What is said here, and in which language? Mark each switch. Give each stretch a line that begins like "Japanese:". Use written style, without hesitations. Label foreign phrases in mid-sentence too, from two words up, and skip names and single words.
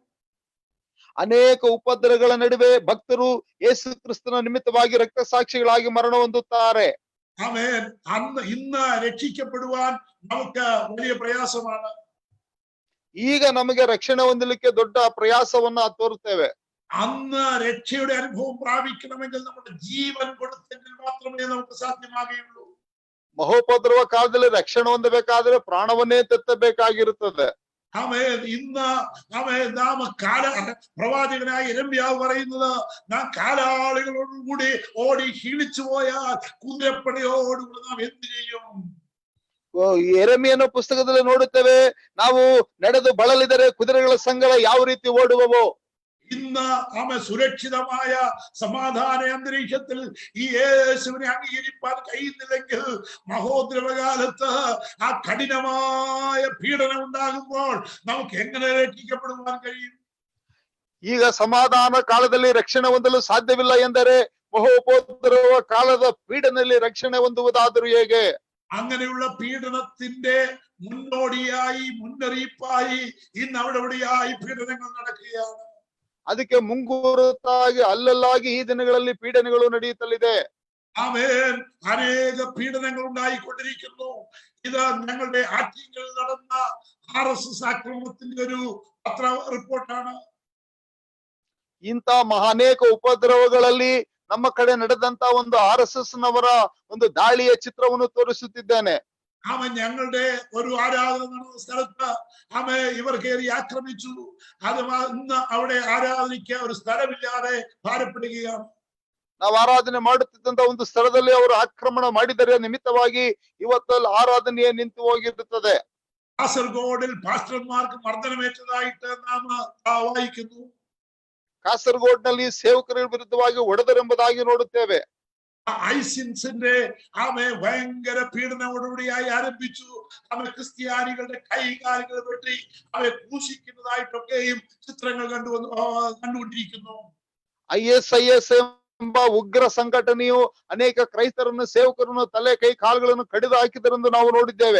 Kannada: ಅನೇಕ ಉಪದ್ರವಗಳ ನಡುವೆ ಭಕ್ತರು ಯೇಸು ಕ್ರಿಸ್ತನ ನಿಮಿತ್ತವಾಗಿ ರಕ್ತಸಾಕ್ಷಿಗಳಾಗಿ ಮರಣ ಹೊಂದುತ್ತಾರೆ.
Malayalam: ആമേൻ. ഇന്ന് രക്ഷിക്കപ്പെടുവാൻ നമുക്ക് വലിയ പ്രയാസമാണ്.
Kannada: ಈಗ ನಮಗೆ ರಕ್ಷಣೆ ಹೊಂದಲಿಕ್ಕೆ ದೊಡ್ಡ ಪ್ರಯಾಸವನ್ನ ತೋರುತ್ತೇವೆ.
Malayalam: അന്ന് രക്ഷയുടെ അനുഭവം പ്രാപിക്കണമെങ്കിൽ നമ്മുടെ ജീവൻ കൊടുത്തെങ്കിൽ മാത്രമേ നമുക്ക് സാധ്യമാകുകയുള്ളൂ.
Kannada: ಮಹೋಪದ್ರವ ಕಾಲದಲ್ಲಿ ರಕ್ಷಣೆ ಹೊಂದಬೇಕಾದ್ರೆ ಪ್ರಾಣವನ್ನೇ ತೆತ್ತಬೇಕಾಗಿರುತ್ತದೆ.
Malayalam: ആമേൻ. ഇന്ന് നാം പ്രവാചകനായ യിരെമ്യാവ് പറയുന്നത്, നാം കാലാളുകളോടുകൂടി ഓടി ക്ഷീണിച്ചു പോയാൽ കുതിരപ്പടയോടുകൂടി നാം എന്ത് ചെയ്യും?
Kannada: ಯೆರೆಮೀಯನ ಪುಸ್ತಕದಲ್ಲಿ ನೋಡುತ್ತೇವೆ, ನಾವು ನಡೆದು ಬಳಲಿದರೆ ಕುದುರೆಗಳ ಸಂಗಡ ಯಾವ ರೀತಿ ಓಡುವವೋ.
Malayalam: ഇന്ന് സുരക്ഷിതമായ സമാധാന അന്തരീക്ഷത്തിൽ ഈ യേശുവിനെ അംഗീകരിക്കാൻ കഴിയുന്നില്ലെങ്കിൽ മഹോദ്രവകാലത്ത് ആ കഠിനമായ പീഡനം ഉണ്ടാകുമ്പോൾ നമുക്ക് എങ്ങനെ രക്ഷിക്കപ്പെടുവാൻ കഴിയും?
Kannada: ಈಗ ಸಮಾಧಾನ ಕಾಲದಲ್ಲಿ ರಕ್ಷಣೆ ಹೊಂದಲು ಸಾಧ್ಯವಿಲ್ಲ ಎಂದರೆ ಮಹೋಪದ್ರವ ಕಾಲದ ಪೀಡನೆಯಲ್ಲಿ ರಕ್ಷಣೆ ಹೊಂದುವುದಾದರೂ ಹೇಗೆ?
Malayalam: അങ്ങനെയുള്ള പീഡനത്തിന്റെ മുന്നോടിയായി മുന്നറിയിപ്പായി ഇന്ന് അവിടെയായി പീഡനങ്ങൾ നടക്കുകയാണ്.
Kannada: ಅದಕ್ಕೆ ಮುಂಗುರುತಾಗಿ ಅಲ್ಲಲ್ಲಾಗಿ ಈ ದಿನಗಳಲ್ಲಿ ಪೀಡನೆಗಳು ನಡೆಯುತ್ತಲಿದೆ.
Malayalam: ആമേൻ. അനേക പീഡനങ്ങൾ ഉണ്ടായിക്കൊണ്ടിരിക്കുന്നു. ഇത് ഞങ്ങളുടെ ആറ്റിങ്ങളിൽ നടന്ന RSS ആക്രമണത്തിന്റെ ഒരു പത്ര റിപ്പോർട്ടാണ്.
Kannada: ಇಂಥ ಅನೇಕ ಉಪದ್ರವಗಳಲ್ಲಿ ನಮ್ಮ ಕಡೆ ನಡೆದಂತ ಒಂದು RSS ನವರ ಒಂದು ದಾಳಿಯ ಚಿತ್ರವನ್ನು ತೋರಿಸುತ್ತಿದ್ದೇನೆ.
Malayalam: ഞങ്ങളുടെ ഒരു ആരാധന നടന്ന സ്ഥലത്ത് ഇവർ കയറി ആക്രമിച്ചു. അത് ഇന്ന് അവിടെ ആരാധനയ്ക്ക് ഒരു സ്ഥലമില്ലാതെ ഭാരപ്പെടുകയാണ്.
Kannada: ನಾವು ಆರಾಧನೆ ಮಾಡುತ್ತಿದ್ದಂತ ಒಂದು ಸ್ಥಳದಲ್ಲಿ ಅವರು ಆಕ್ರಮಣ ಮಾಡಿದರೆ ನಿಮಿತ್ತವಾಗಿ ಇವತ್ತಲ್ಲಿ ಆರಾಧನೆಯೇ ನಿಂತು ಹೋಗಿರುತ್ತದೆ.
Malayalam: കാസർഗോഡിൽ പാസ്റ്റർമാർക്ക് മർദ്ദനമേറ്റതായിട്ട് നാം വായിക്കുന്നു.
Kannada: ಕಾಸರಗೋಡ್ನಲ್ಲಿ ಸೇವಕರ ವಿರುದ್ಧವಾಗಿ ಹೊಡೆದರೆಂಬುದಾಗಿ ನೋಡುತ್ತೇವೆ.
Malayalam: ഐസിൻസിന്റെ ഭയങ്കര പീഡനത്തോടുകൂടിയായി ആരംഭിച്ചു. ക്രിസ്ത്യാനികളുടെ കൈകാലുകൾ വെട്ടി അവയെ ക്രൂശിക്കുന്നതായിട്ടൊക്കെയും ചിത്രങ്ങൾ കണ്ടുകൊണ്ടിരിക്കുന്നു.
Kannada: ISIS ಎಂಬ ಉಗ್ರ ಸಂಘಟನೆಯು ಅನೇಕ ಕ್ರೈಸ್ತರನ್ನು ಸೇವಕರನ್ನು ತಲೆ ಕೈ ಕಾಲುಗಳನ್ನು ಕಡಿದು ಹಾಕಿದರೆಂದು ನಾವು ನೋಡಿದ್ದೇವೆ.